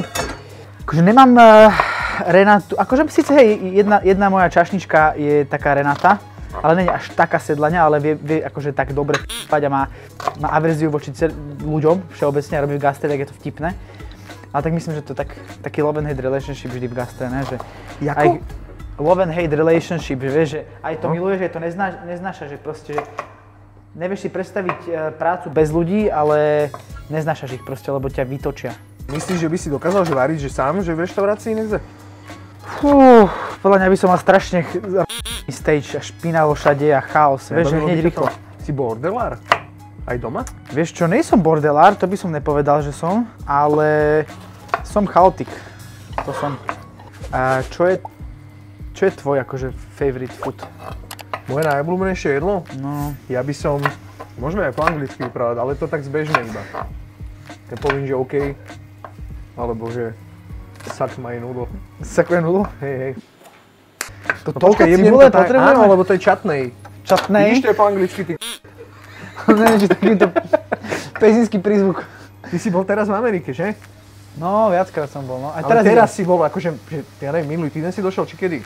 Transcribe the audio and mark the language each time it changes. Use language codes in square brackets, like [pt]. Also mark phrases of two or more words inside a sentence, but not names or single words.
[sk] Akože nemám Renatu, akože síce hej, jedna moja čašnička je taká Renata, ale nie je až taká sedlania, ale vie akože tak dobre f***ať a má averziu voči ľuďom všeobecne a robí v gastre, tak je to vtipné. Ale tak myslím, že to je taký [en] love and hate relationship [sk] vždy v gastre, ne? Že Jako? [en] Love and hate relationship, [sk] že vieš, že aj to miluješ, že to neznáša, že proste, že nevieš si predstaviť prácu bez ľudí, ale neznášaš ich proste, lebo ťa vytočia. Myslíš, že by si dokázal že variť, že sám, že v reštaurácii nechce? Fú, podľa mňa by som mal strašne stage a špinavo všade a chaos, vieš, že hneď rýchlo. Si bordelár? Aj doma? Vieš čo, nie som bordelár, to by som nepovedal, že som, ale som chaotik, to som. A čo je tvoj akože [en] favorite food? [sk] Moje najobľúbenejšie jedlo? No. Ja by som, môžeme aj po anglicky vyprávať, ale to tak zbežne iba. Keď poviem, že OK, Alebo že [en] suck my noodle. Suck my noodle? [sk] Hej, hej. To toľko cibule potrebujeme? Áno, lebo to je čatnej. Čatnej? Vidíš, to je po anglicky, ty Neviem, či takýto pezinský prízvuk. Ty si bol teraz v Amerike, že? No, viackrát som bol, no. Aj Ale teraz si bol, akože, že, ja neviem, minulý týden si došiel, či kedy?